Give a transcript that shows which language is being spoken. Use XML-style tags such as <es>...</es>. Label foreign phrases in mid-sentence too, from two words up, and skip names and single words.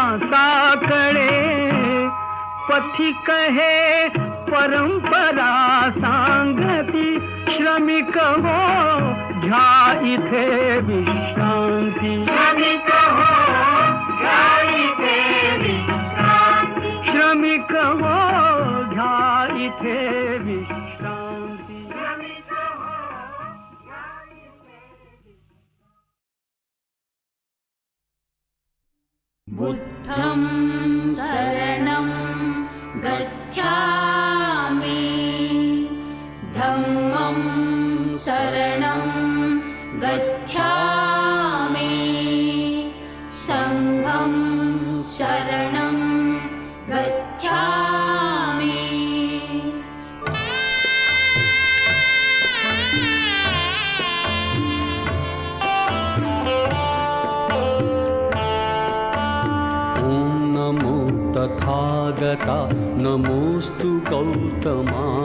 <mr>साकडे पथिक हे परंपरा सांगती श्रमिक हो घ्या इथे विश्रांती श्रमिक हो घ्या इथे विश्रांती श्रमिक हो घ्या इथे विश्रांती श्रमिक हो घ्या इथे</mr> <pi>बुद्धं शरणं गच्छामि धम्मं शरणं गच्छामि संघं शरणं गच्छामि</pi> <mr>तथागता नमोस्तु गौतमा</mr>